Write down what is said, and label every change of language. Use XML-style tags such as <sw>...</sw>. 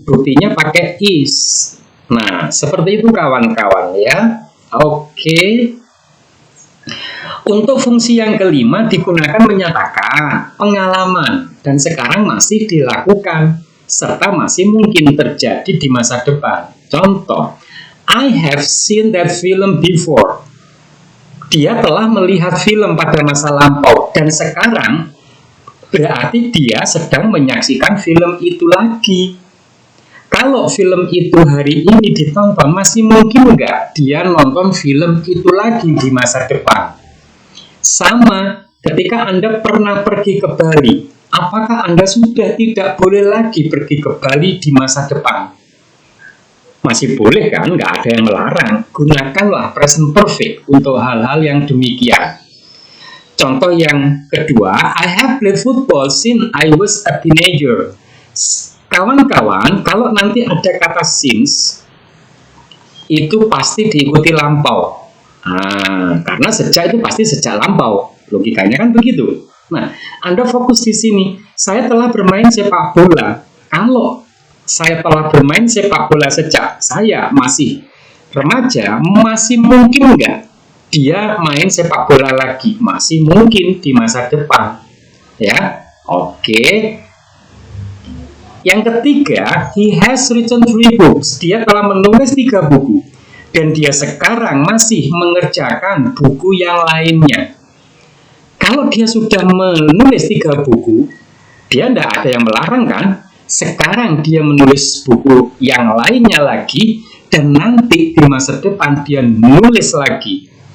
<id>Buktinya pakai is. Nah, seperti itu kawan-kawan ya. Oke. Untuk fungsi yang kelima digunakan menyatakan pengalaman dan sekarang masih dilakukan serta masih mungkin terjadi di masa depan. Contoh,</id> <en>I have seen that film before.</en> <id>Dia telah melihat film pada masa lampau dan sekarang berarti dia sedang menyaksikan film itu lagi. Kalau film itu hari ini ditonton, masih mungkin nggak dia nonton film itu lagi di masa depan? Sama, ketika Anda pernah pergi ke Bali, apakah Anda sudah tidak boleh lagi pergi ke Bali di masa depan? Masih boleh kan? Nggak ada yang melarang. Gunakanlah present perfect untuk hal-hal yang demikian. Contoh yang kedua,</id> <en>I have played football since I was a teenager.</en> <id>Kawan-kawan, kalau nanti ada kata since, itu pasti diikuti lampau. Karena sejak itu pasti sejak lampau. Logikanya kan begitu. Nah, Anda fokus di sini. Saya telah bermain sepak bola. Kalau saya telah bermain sepak bola sejak saya masih remaja, masih mungkin nggak dia main sepak bola lagi? Masih mungkin di masa depan. Ya, oke. Yang ketiga,</id> <en>he has written 3 books.</en> <id>Dia telah menulis 3 buku. Dan dia sekarang masih mengerjakan buku yang lainnya. Kalau dia sudah menulis 3 buku, dia tidak ada yang melarang kan? Sekarang dia menulis buku yang lainnya lagi, dan nanti di masa depan dia nulis lagi.</id>